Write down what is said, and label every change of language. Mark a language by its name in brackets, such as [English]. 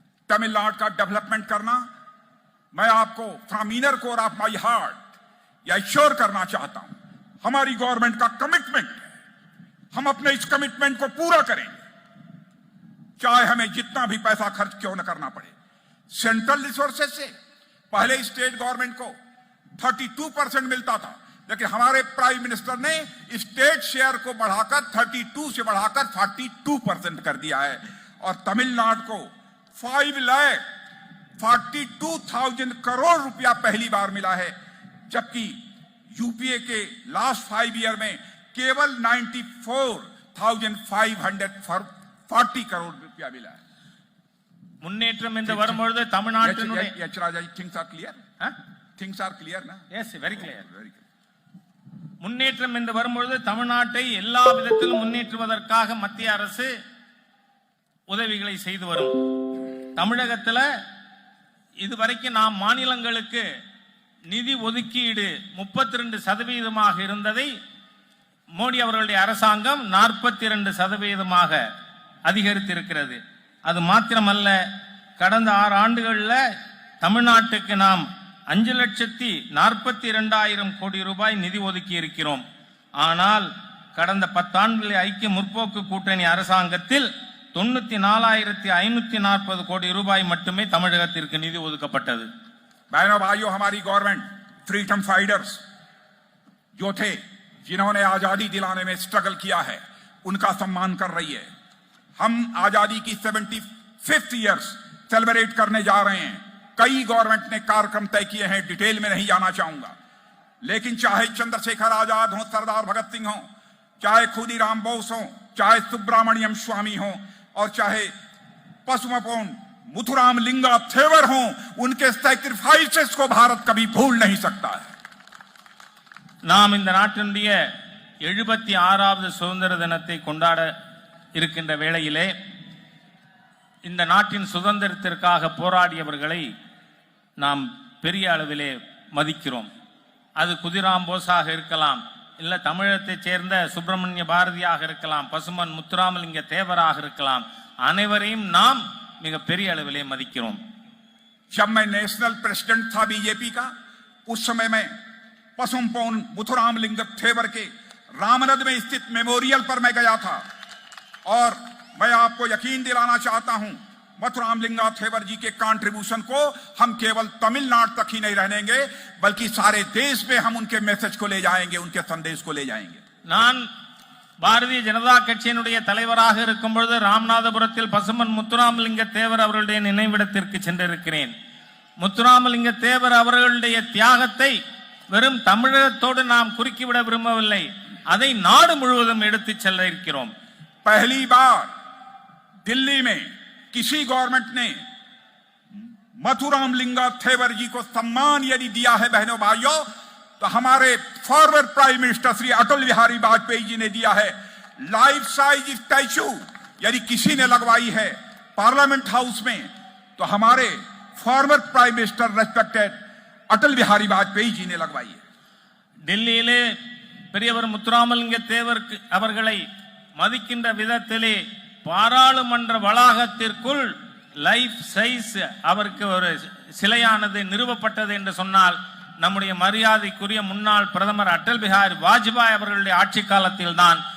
[Hindi] तमिलनाडु का डेवलपमेंट करना मैं आपको [English] from inner core of my heart [Hindi] या श्योर करना चाहता हूं। हमारी गवर्नमेंट का कमिटमेंट, हम अपने इस कमिटमेंट को पूरा करेंगे, चाहे हमें जितना भी पैसा खर्च क्यों न करना पड़े। सेंट्रल रिसोर्सेज से पहले स्टेट गवर्नमेंट को 32% मिलता था, लेकिन हमारे प्राइम मिनिस्टर ने स्टेट शेयर को बढ़ाकर 32 से बढ़ाकर 42% कर दिया है और तमिलनाडु को 5,42,000 करोड़ रुपया पहली बार मिला है, जबकि यूपीए के लास्ट 5 ईयर में केवल 94,540 करोड़ रुपया मिला है। [Tamil] முன்னேற்றம் என்று வரும்பொழுது தமிழ்நாட்டினுடைய [English] Things are clear, things are clear ना? Yes, very clear. [Tamil] முன்னேற்றம் என்று வரும்பொழுது தமிழ்நாட்டை எல்லா விதத்திலும் முன்னேற்றுவதற்காக மத்திய அரசு உதவிகளை செய்து வரும். தமிழகத்தில் இதுவரைக்கும் நாம் மாநிலங்களுக்கு நிதி ஒதுக்கீடு 32% இருந்ததை மோடி அவர்களுடைய அரசாங்கம் 42% அதிகரித்திருக்கிறது. அது மாத்திரமல்ல, கடந்த 6 ஆண்டுகளில் தமிழ்நாட்டுக்கு நாம் 5,42,000 கோடி ரூபாய் நிதி ஒதுக்கி இருக்கிறோம். ஆனால் கடந்த 10 ஆண்டுகளில் ஐக்கிய முற்போக்கு கூட்டணி அரசாங்கத்தில் 94,540 கோடி ரூபாய் மட்டுமே தமிழகத்திற்கு நிதி ஒதுக்கப்பட்டது. [Hindi] बहनों भाइयों, हमारी गवर्नमेंट फ्रीडम फाइटर्स जो थे, जिन्होंने आजादी दिलाने में स्ट्रगल किया है, उनका सम्मान कर रही है। हम आजादी की 75th ईयर्स सेलिब्रेट करने जा रहे हैं। कई गवर्नमेंट ने कार्यक्रम तय किए हैं, डिटेल में नहीं जाना चाहूंगा, लेकिन चाहे चंद्रशेखर आजाद हो, सरदार भगत सिंह हो, चाहे खुदीराम बोस हो, चाहे सुब्रमण्यम स्वामी हो और चाहे पसुमपोन मुथुराम लिंगा थेवर हो, उनके सैक्रिफाइसेस को भारत कभी भूल नहीं सकता है। [Tamil] நாம் இந்த நாட்டினுடைய 76வது சுதந்திர தினத்தை கொண்டாட இருக்கின்ற வேளையிலே இந்த நாட்டின் சுதந்திரத்திற்காக போராடியவர்களை நாம் பெரிய அளவிலே மதிக்கிறோம். அது குதிராம் போஸாக இருக்கலாம், இல்ல தமிழகத்தைச் சேர்ந்த சுப்பிரமணிய பாரதியாக இருக்கலாம், பசுமன் முத்துராமலிங்க தேவராக இருக்கலாம். அனைவரையும் நாம் மிக பெரிய அளவிலே மதிக்கிறோம். [Hindi] जब मैं नेशनल प्रेसिडेंट था बीजेपी का, उस समय में पसुमपोन मुथुराम लिंग थेवर के रामनद में स्थित मेमोरियल पर मैं गया था और मैं आपको यकीन दिलाना चाहता हूं, मथुराम लिंगा थेवर जी के कंट्रीब्यूशन को हम केवल तमिलनाडु तक ही नहीं रहनेंगे, बल्कि सारे देश में हम उनके मैसेज को ले जाएंगे, उनके संदेश को ले जाएंगे। [Tamil] நான் பாரதிய ஜனதா கட்சியினுடைய தலைவராக இருக்கும் பொழுது ராமநாதபுரத்தில் பசுமன் முத்துராமலிங்க தேவர் அவர்களுடைய நினைவிடத்திற்கு சென்றிருக்கிறேன். முத்துராமலிங்க தேவர் அவர்களுடைய தியாகத்தை வெறும் தமிழகத்தோடு நாம் குறுக்கிவிட விரும்பவில்லை, அதை நாடு முழுவதும் எடுத்துச் செல்ல இருக்கிறோம். [Hindi] पहली बार दिल्ली में किसी गवर्नमेंट ने मथुराम लिंगा थेवर जी को सम्मान यदि दिया है बहनों भाइयों, तो हमारे forward prime minister Shri Atal Bihari Vajpayee ji ने दिया है। लाइफ साइज स्टैचू यदि किसी ने लगवाई है पार्लियामेंट हाउस में, तो हमारे forward prime minister respected Atal Bihari Vajpayee ji ने लगवाई है। [Tamil] டெல்லியிலே பெரியவர் முத்துராமலிங்க தேவர் அவர்களை மதிக்கின்ற விதத்திலே பாராளுமன்ற வளாகத்திற்குள் லைஃப் சைஸ் அவருக்கு ஒரு சிலையானது நிறுவப்பட்டது என்று சொன்னால், நம்முடைய மரியாதைக்குரிய முன்னாள் பிரதமர் அடல் பிஹாரி வாஜ்பாய் அவர்களுடைய ஆட்சி காலத்தில் தான்